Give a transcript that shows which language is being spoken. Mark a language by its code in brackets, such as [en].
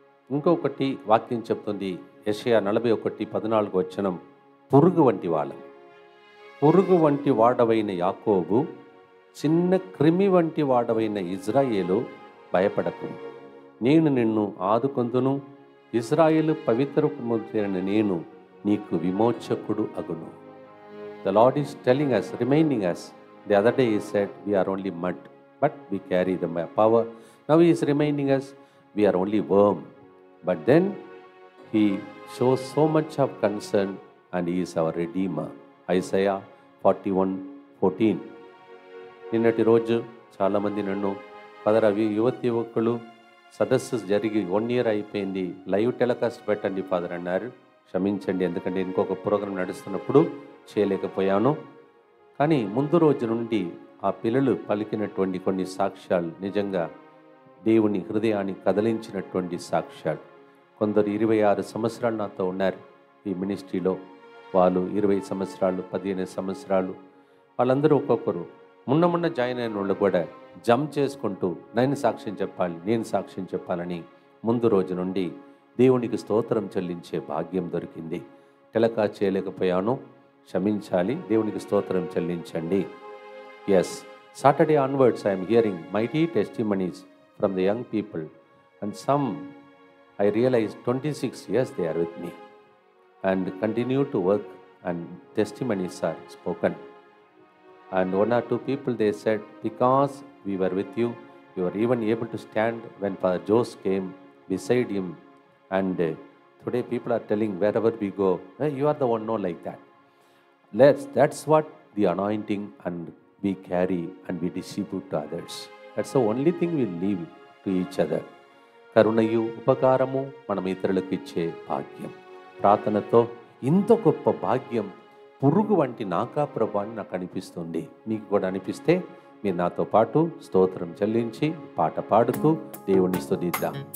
[te] ఇంకొకటి వాక్యం చెప్తుంది, యెషయా 41:14 వచనం, పురుగు వంటి వాళ్ళం. పురుగు వంటి వాడవైన యాకోబు, చిన్న క్రిమి వంటి వాడవైన ఇజ్రాయేలు, భయపడకు, నేను నిన్ను ఆదుకొందును, ఇజ్రాయేలు పవిత్రమైన నేను నీకు విమోచకుడు అగును. [en] The Lord is telling us, reminding us. The other day he said, we are only mud, but we carry the power. Now he is reminding us, we are only worm. But then he shows so much of concern and he is our Redeemer. Isaiah 41:14. [te] నిన్నటి రోజు చాలామంది నన్ను, father అవి యువకులు సదస్సు జరిగి 1 year అయిపోయింది, live telecast పెట్టండి ఫాదర్ అన్నారు. క్షమించండి, ఎందుకంటే ఇంకొక ప్రోగ్రాం నడుస్తున్నప్పుడు చేయలేకపోయాను. కానీ ముందు రోజు నుండి ఆ పిల్లలు పలికినటువంటి కొన్ని సాక్ష్యాలు నిజంగా దేవుని హృదయాన్ని కదిలించినటువంటి సాక్ష్యాలు. కొందరు 26 సంవత్సరాలు నాతో ఉన్నారు ఈ మినిస్ట్రీలో, వాళ్ళు 20 సంవత్సరాలు, 15 సంవత్సరాలు, వాళ్ళందరూ ఒక్కొక్కరు మొన్న జాయిన్ అయిన వాళ్ళు కూడా జంప్ చేసుకుంటూ నేను సాక్ష్యం చెప్పాలని ముందు రోజు నుండి దేవునికి స్తోత్రం చెల్లించే భాగ్యం దొరికింది. టెలికాస్ట్ చేయలేకపోయాను, క్షమించాలి, దేవునికి స్తోత్రం చెల్లించండి. [en] Yes, Saturday onwards I am hearing mighty testimonies from the young people, and some I realized 26 years they are with me and continue to work, and testimonies are spoken. And 1 or 2 people, they said, because we were with you, we were even able to stand when Father Jose came beside him. And today people are telling, wherever we go, hey, you are the one, no, like that. That's what the anointing and we carry and we distribute to others. That's the only thing we leave to each other. [te] కరుణయు ఉపకారము మనం ఇతరులకు ఇచ్చే భాగ్యం. ప్రార్థనతో ఇంత గొప్ప భాగ్యం పురుగు వంటి నాకా ప్రభు అని నాకు అనిపిస్తుంది. మీకు కూడా అనిపిస్తే మీరు నాతో పాటు స్తోత్రం చెల్లించి పాట పాడుతూ దేవుని స్తుతిద్దాం.